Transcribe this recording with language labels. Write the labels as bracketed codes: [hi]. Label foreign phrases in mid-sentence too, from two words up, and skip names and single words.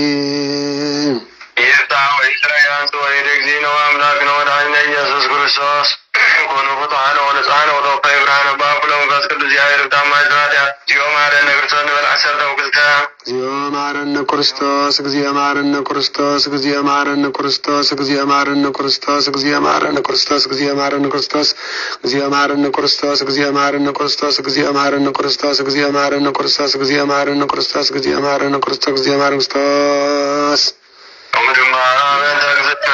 [gez] ይፍታሕ ወይስረይ አንተ ወልደ እግዚእነ ወአምላክነ ወመድኃኒነ ኢየሱስ ክርስቶስ ኮኑ ፍጡሐነ ወንጹሐነ ወተወካይ ብርሃነ በአብ ወመንፈስ ቅዱስ እግዚአብሔር ታማኝ ኃጢአት እግዚኦ መሐረነ ክርስቶስ ንበል ዓሰርተ ወክልተ እግዚኦ መሐረነ ክርስቶስ እግዚኦ መሐረነ ክርስቶስ እግዚኦ መሐረነ ክርስቶስ እግዚኦ መሐረነ ክርስቶስ እግዚኦ መሐረነ ክርስቶስ እግዚኦ መሐረነ ክርስቶስ እግዚኦ መሐረነ ክርስቶስ እግዚኦ መሐረነ ክርስቶስ እግዚኦ መሐረነ ክርስቶስ እግዚኦ መሐረነ ክርስቶስ እግዚኦ መሐረነ ክርስቶስ እግዚኦ መሐረነ ክርስቶስ እግዚኦ መሐረነ ክርስቶስ ወምድማ በእንተ እግዝእትነ